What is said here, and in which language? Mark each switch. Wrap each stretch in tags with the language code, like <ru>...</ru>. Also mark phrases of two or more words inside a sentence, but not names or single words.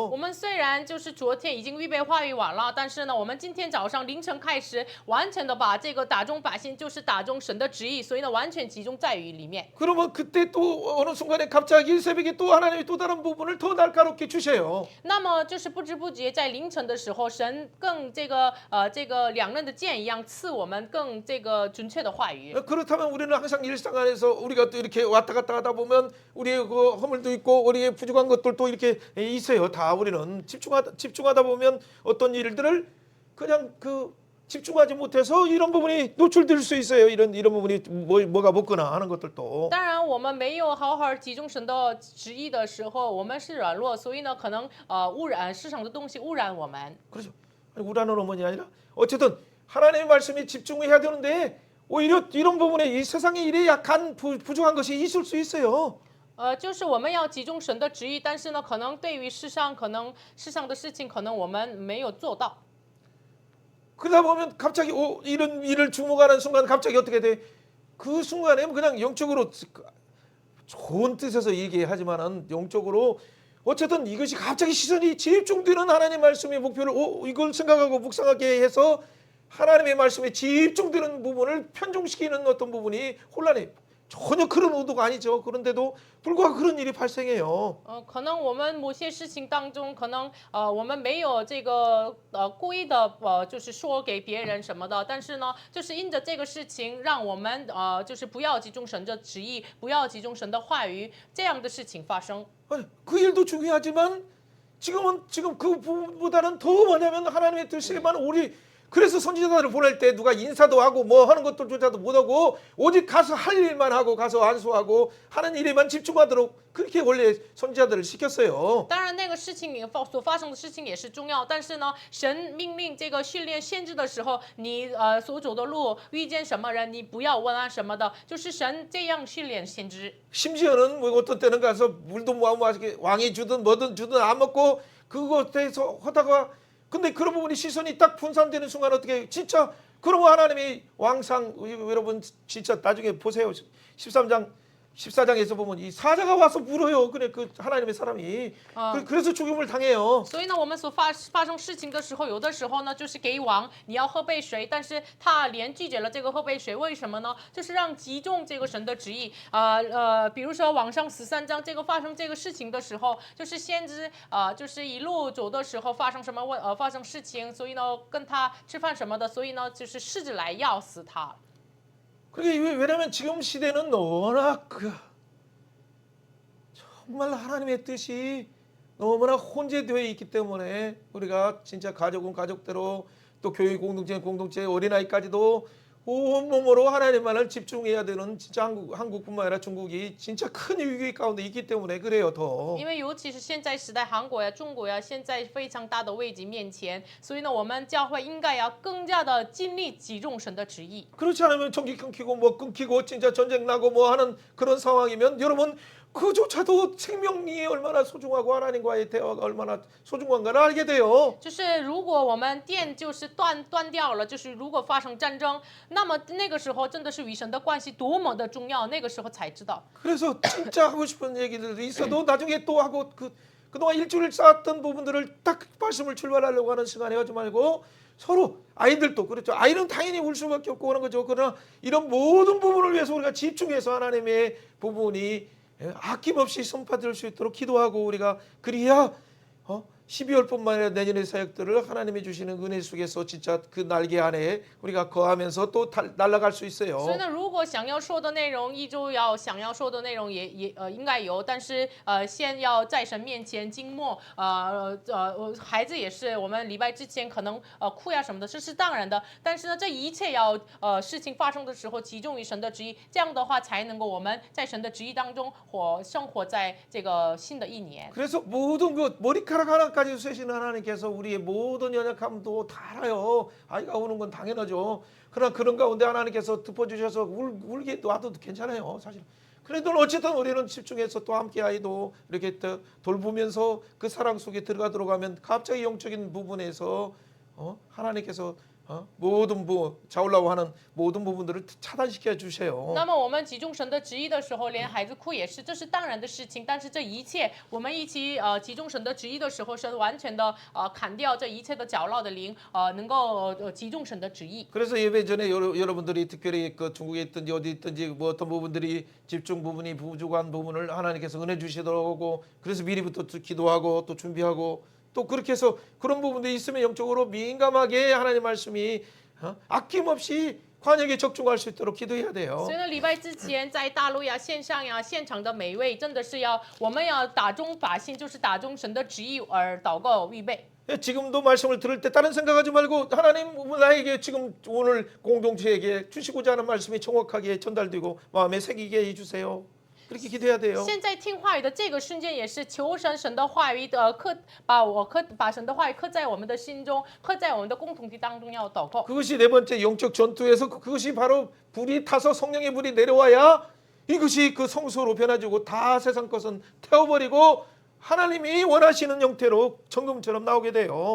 <zh>我们虽然就是昨天已经预备话语完了，但是呢，我们今天早上凌晨开始，完全的把这个打中靶心，就是打中神的旨意，所以呢，完全集中在于里面。</zh> <ko>그러면 그때 또 어느 순간에 갑자기 새벽에 또 하나님이 또 다른 부분을 더 날카롭게 주셔요.</ko> <zh>那么就是不知不觉在凌晨的时候，神更这个两刃的剑一样刺我们更这个准确的话语。</zh> <ko>그렇다면 우리는 항상 일상 안에서 우리가 또 이렇게 왔다 갔다 하다 보면 우리의 그 허물도 있고 우리의 부족한 것들도 이렇게 있어요. 다 우리는 집중하다 보면 어떤 일들을 그냥 그 집중하지 못해서 이런 부분이 노출될 수 있어요. 이런 부분이 뭐가 먹거나 하는 것들도.</ko> <zh>当然，我们没有好好集中神的旨意的时候，我们是软弱，所以呢，可能污染市场的东西污染我们。</zh> <ko>그렇죠. 우라는 어머니 아니라 어쨌든 하나님의 말씀에 집중해야 되는데 오히려 이런 부분에 이 세상의 일에 약한 부족한 것이 있을 수 있어요.</ko> <zh>就是我们要集中神的旨意，但是呢，可能对于世上的事情，可能我们没有做到。</zh> <ko>그러다 보면 갑자기 이런 일을 주목하는 순간 갑자기 어떻게 돼? 그 순간에 그냥 영적으로 좋은 뜻에서 얘기하지만은 영적으로 어쨌든 이것이 갑자기 시선이 집중되는 하나님의 말씀의 목표를 이걸 생각하고 묵상하게 해서 하나님의 말씀에 집중되는 부분을 편중시키는 어떤 부분이 혼란해. 전혀 그런 의도가 아니죠. 그런데도 불구하고 그런 일이 발생해요.</ko> <zh>可能我们某些事情当中，可能我们没有这个故意的就是说给别人什么的，但是呢，就是因着这个事情，让我们就是不要集中神的旨意，不要集中神的话语，这样的事情发生。</zh> <ko>아니, 그 일도 중요하지만 지금 그 부분보다는 더 뭐냐면 하나님의 뜻에만 우리 그래서 선지자들을 보낼 때 누가 인사도 하고 뭐 하는 것들조차도 못하고 오직 가서 할 일만 하고 가서 안수하고 하는 일에만 집중하도록 그렇게 원래 선지자들을 시켰어요.</ko> <zh>当然，那个事情所发生的事情也是重要，但是呢，神命令这个训练先知的时候，你所走的路遇见什么人，你不要问啊什么的，就是神这样训练先知。</zh> <ko>심지어는 뭐 어떤 때는 가서 물도 뭐 왕이 주든 뭐든 주든 안 먹고 그것에서 하다가 근데 그런 부분이 시선이 딱 분산되는 순간 어떻게 진짜 그러면 하나님이 왕상 여러분 진짜 나중에 보세요. 14장에서 보면 이 사자가 와서 물어요. 그래 그 하나님의 사람이 그래서 죽임을 당해요.</ko> <zh>所以呢，我们所发生事情的时候，有的时候呢，就是给王你要喝杯水，但是他连拒绝了这个喝杯水，为什么呢？就是让集中这个神的旨意。比如说往上13章这个发生这个事情的时候，就是先知就是一路走的时候发生发生事情，所以呢跟他吃饭什么的，所以呢就是试着来要死他。</zh> <ko>그게 왜냐면 지금 시대는 워낙 정말 하나님의 뜻이 너무나 혼재되어 있기 때문에 우리가 진짜 가족은 가족대로 또 교회 공동체 어린아이까지도 온몸으로 하나님만을 집중해야 되는 진짜 한국뿐만 아니라 중국이 진짜 큰 위기 가운데 있기 때문에 그래요 더.</ko> <zh>因为尤其是现在时代，韩国呀、中国呀，现在非常大的危机面前，所以呢，我们教会应该要更加的尽力集中神的旨意。</zh> <ko>그렇지 않으면 전기 끊기고 뭐 끊기고 진짜 전쟁 나고 뭐 하는 그런 상황이면 여러분 그조차도 생명이 얼마나 소중하고 하나님과의 대화가 얼마나 소중한가를 알게 돼요.</ko> <zh>就是如果我们电就是断掉了，就是如果发生战争，那么那个时候真的是与神的关系多么的重要，那个时候才知道。</zh> <ko>그래서 진짜 하고 싶은 얘기들이 있어도 나중에 또 하고 그동안 일주일 쌓았던 부분들을 딱 말씀을 출발하려고 하는 시간에 하지 말고 서로 아이들도 그렇죠. 아이는 당연히 울 수밖에 없고 그런 거죠. 그러나 이런 모든 부분을 위해서 우리가 집중해서 하나님의 부분이 아낌없이 선포될 수 있도록 기도하고 우리가 그래야 12월뿐만 아니라 내년의 사역들을 하나님이 주시는 은혜 속에서 진짜 그 날개 안에 우리가 거하면서 또 날아갈 수 있어요.</ko> <zh>所以呢，如果想要说的内容，一周想要说的内容也应该有，但是先要在神面前静默，孩子也是，我们礼拜之前可能哭呀什么的，这是当然的。但是呢，这一切要事情发生的时候集中于神的旨意，这样的话才能够我们在神的旨意当中生活在这个新的一年。</zh> <ko>그래서 모든 그 머리카락 하나까지 세신 하나님께서 우리의 모든 연약함도 다 알아요. 아이가 우는 건 당연하죠. 그러나 그런 가운데 하나님께서 덮어주셔서 울게 놔도 괜찮아요. 사실. 그래도 어쨌든 우리는 집중해서 또 함께 아이도 이렇게 돌보면서 그 사랑 속에 들어가도록 하면 갑자기 영적인 부분에서 하나님께서 모든 자올라고 하는 모든 부분들을 차단시켜 주세요.</ko> <zh>那么我们集中神的旨意的时候，连孩子哭也是，这是当然的事情。但是这一切，我们一起集中神的旨意的时候，是完全的砍掉这一切的搅扰的灵，能够集中神的旨意。</zh> <ko>그래서 예배 전에 여러분들이 특별히 그 중국에 있든지 어디 있든지 뭐 어떤 부분들이 집중 부분이 부족한 부분을 하나님께서 은혜 주시더라고. 그래서 미리부터 기도하고 또 준비하고 또 그렇게 해서 그런 부분들이 있으면 영적으로 민감하게 하나님 말씀이 아낌없이 관역에 적중할 수 있도록 기도해야 돼요.</ko> <zh>所以呢，礼拜之前在大陆呀、线上呀、现场的每一位，真的是我们要打中法心，就是打中神的旨意而祷告预备。</zh> <ko>지금도 말씀을 들을 때 다른 생각하지 말고 하나님 나에게 지금 오늘 공동체에게 주시고자 하는 말씀이 정확하게 전달되고 마음에 새기게 해주세요. 그렇게 기도해야 돼요.</ko> <zh>现在听话语的这个瞬间，也是求神的话语把神的话语刻在我们的心中，刻在我们的共同体当中，要祷告。</zh> <ko>그것이 네 번째 영적 전투에서 그것이 바로 불이 타서 성령의 불이 내려와야 이것이 그 성소로 변화지고 다 세상 것은 태워버리고 하나님이 원하시는 형태로 정금처럼 나오게 돼요.</ko>